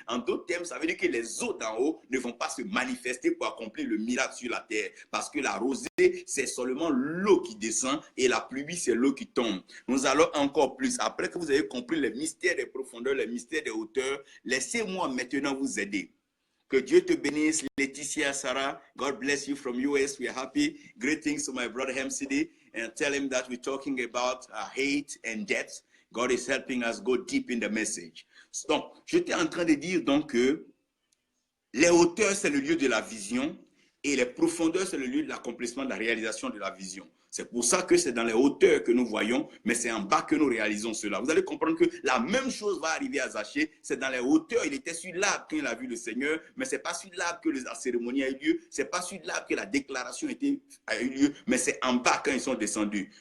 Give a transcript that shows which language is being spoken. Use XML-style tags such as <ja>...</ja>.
<fr>En d'autres termes, ça veut dire que les eaux d'en haut ne vont pas se manifester pour accomplir le miracle sur la terre, parce que la rosée, c'est seulement l'eau qui descend et la pluie, c'est l'eau qui tombe. Nous allons encore plus. Après que vous avez compris les mystères des profondeurs, les mystères des hauteurs, laissez-moi maintenant vous aider. Que Dieu te bénisse,</fr> <en>Laetitia, Sarah. God bless you from US. We are happy. Greetings to my brother MCD, and tell him that we're talking about hate and depth. God is helping us go deep in the message.</en> <fr>Donc, j'étais en train de dire donc que les hauteurs, c'est le lieu de la vision. Et les profondeurs, c'est le lieu de l'accomplissement de la réalisation de la vision. C'est pour ça que c'est dans les hauteurs que nous voyons, mais c'est en bas que nous réalisons cela. Vous allez comprendre que la même chose va arriver à Zachée. C'est dans les hauteurs, il était sur l'arbre quand il a vu le Seigneur, mais ce n'est pas sur l'arbre que la cérémonie a eu lieu, ce n'est pas sur l'arbre que la déclaration a eu lieu, mais c'est en bas quand ils sont descendus.</fr>